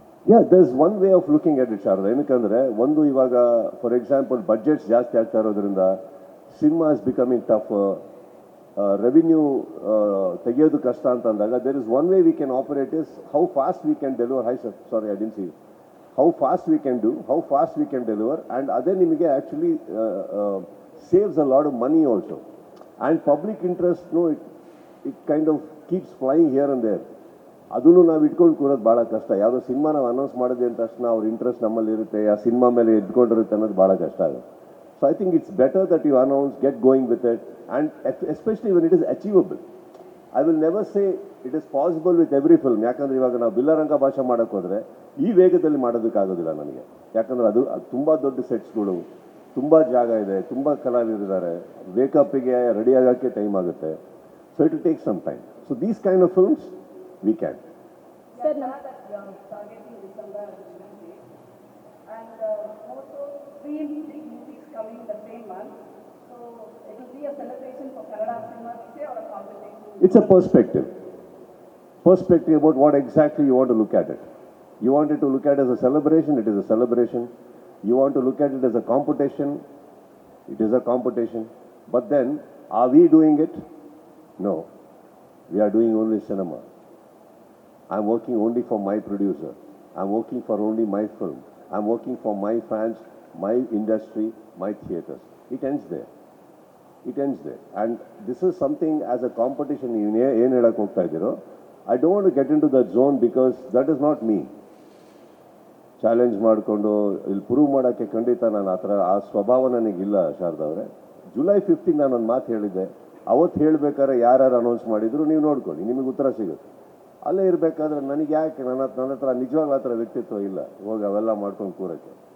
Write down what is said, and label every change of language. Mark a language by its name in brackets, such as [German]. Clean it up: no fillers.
[English] Yeah, there's one way of looking at it, Sharada. [Kannada] ಏನಕ್ಕಂದರೆ ಒಂದು, ಇವಾಗ [English] for example budgets [Kannada] ಜಾಸ್ತಿ ಆಗ್ತಾ ಇರೋದ್ರಿಂದ [English] cinema is becoming tough, revenue [Kannada] ತೆಗೆಯೋದು ಕಷ್ಟ ಅಂತ ಅಂದಾಗ, [English] There is one way we can operate is how fast we can deliver. Hi sir, sorry I didn't see. How fast we can do, how fast we can deliver, and [Kannada] ಅದೇ ನಿಮಗೆ [English] Actually saves a lot of money also. And public ಇಂಟ್ರೆಸ್ಟ್ನು it kind of keeps flying here and there. [Kannada] ಅದನ್ನು ನಾವು ಇಟ್ಕೊಂಡು ಕೂರೋದು ಭಾಳ ಕಷ್ಟ. ಯಾವುದೋ cinema ನಾವು announce ಮಾಡಿದೆ ಅಂದ ತಕ್ಷಣ ಅವ್ರ ಇಂಟ್ರೆಸ್ಟ್ ನಮ್ಮಲ್ಲಿ ಇರುತ್ತೆ, ಆ ಸಿನಿಮಾ ಮೇಲೆ ಎದ್ಕೊಂಡಿರುತ್ತೆ ಅನ್ನೋದು ಭಾಳ ಕಷ್ಟ ಆಗುತ್ತೆ. [English] So I think it's better that you announce, get going with it, and especially when it is achievable. I will never say it is possible with every film. [Kannada] ಯಾಕಂದರೆ ಇವಾಗ ನಾವು ಬಿಲ್ಲರಂಗ ಭಾಷೆ ಮಾಡೋಕ್ಕೆ ಹೋದರೆ ಈ ವೇಗದಲ್ಲಿ ಮಾಡೋದಕ್ಕಾಗೋದಿಲ್ಲ ನನಗೆ. ಯಾಕಂದರೆ ಅದು ತುಂಬ ದೊಡ್ಡ ಸೆಟ್ಸ್ಗಳು, ತುಂಬ ಜಾಗ ಇದೆ, ತುಂಬ ಕಲಾವಿದರಿದ್ದಾರೆ, ವೇಕಪ್ಪಿಗೆ ರೆಡಿ ಆಗೋಕ್ಕೆ ಟೈಮ್ ಆಗುತ್ತೆ. [English] So it will take some time. So these kind of films we can. [Kannada] Sir [English] that we are targeting December as a children's day. And also three big movies coming the same month. So it will be a celebration for Kannada cinema, we say, or a competition. It's a perspective. Perspective about what exactly you want to look at it. You want it to look at it as a celebration, it is a celebration. You want to look at it as a competition, it is a competition. But then, are we doing it? No. We are doing only cinema. I'm working only for my producer. I'm working for only my film. I'm working for my fans, my industry, my theatres. It ends there. It ends there. And this is something as a competition, [Kannada] ಏನು ಹೇಳಕ್ಕೆ ಹೋಗ್ತಾ ಇದ್ದೀರೋ, [English] I don't want to get into that zone because that is not me. [Kannada] Challenge ಮಾಡಿಕೊಂಡು ಇಲ್ಲಿ prove ಮಾಡೋಕ್ಕೆ ಖಂಡಿತ ನಾನು ಆ ಸ್ವಭಾವ ನನಗಿಲ್ಲ ಶಾರದಾ ಅವರೇ. ಜುಲೈ 5th ನಾನು ಒಂದು ಮಾತು ಹೇಳಿದ್ದೆ. ಅವತ್ತು ಹೇಳಬೇಕಾದ್ರೆ ಯಾರ್ಯಾರು ಅನೌನ್ಸ್ ಮಾಡಿದ್ರು ನೀವು ನೋಡ್ಕೊಳ್ಳಿ, ನಿಮಗೆ ಉತ್ತರ ಸಿಗುತ್ತೆ. ಅಲ್ಲೇ ಇರಬೇಕಾದ್ರೆ ನನಗೆ ಯಾಕೆ ನನ್ನ ಹತ್ರ ನಿಜವಾಗ್ಲೂ ಆ ಥರ ವ್ಯಕ್ತಿತ್ವ ಇಲ್ಲ ಹೋಗಿ ಅವೆಲ್ಲ ಮಾಡ್ಕೊಂಡು ಕೂರಕ್ಕೆ.